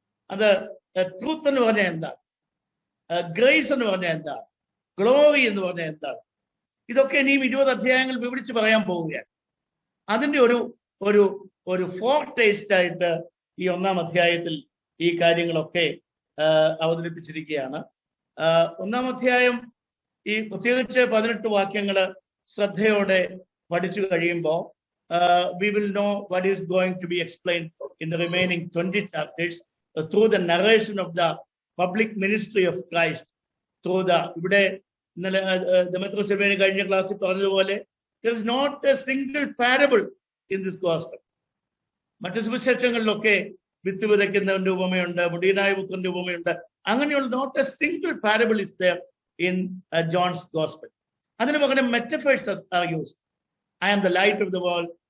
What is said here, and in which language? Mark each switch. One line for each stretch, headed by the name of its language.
Malayalam: അത് ട്രൂത്ത് എന്ന് പറഞ്ഞാൽ എന്താണ്? ഗ്രേസ് എന്ന് പറഞ്ഞാൽ എന്താണ്? ഗ്ലോറി എന്ന് പറഞ്ഞാൽ എന്താണ്? ഇതൊക്കെ ഇനിയും 20 അധ്യായങ്ങൾ വിവരിച്ച് പറയാൻ പോവുകയാണ്. അതിന്റെ ഒരു ഫോർ ടേസ്റ്റ് ആയിട്ട് ഈ 1-ാം അധ്യായത്തിൽ ഈ കാര്യങ്ങളൊക്കെ അവതരിപ്പിച്ചിരിക്കുകയാണ്. 1-ാം അധ്യായം ഈ പ്രത്യേകിച്ച് 18 വാക്യങ്ങള് ശ്രദ്ധയോടെ പഠിച്ചു കഴിയുമ്പോൾ
English: we will know what is going to be explained in the remaining 20 chapters through the narration of the public ministry of Christ.
Malayalam: ഇവിടെ ഇന്നലെ ദമേത്രിയോസ് തിരുമേനി കഴിഞ്ഞ ക്ലാസ്സിൽ പറഞ്ഞതുപോലെ
English: there is not a single parable in this gospel.
Malayalam: മറ്റു സുവിശേഷങ്ങളിലൊക്കെ വിത്ത് വിതയ്ക്കുന്നവന്റെ ഉപമയുണ്ട്, മുടിയനായ പുത്രന്റെ ഉപമയുണ്ട്. അങ്ങനെയുള്ള
English: Not a single parable is there in John's gospel.
Malayalam: അതിന് പകരം
English: metaphors are used. I am the light of the world.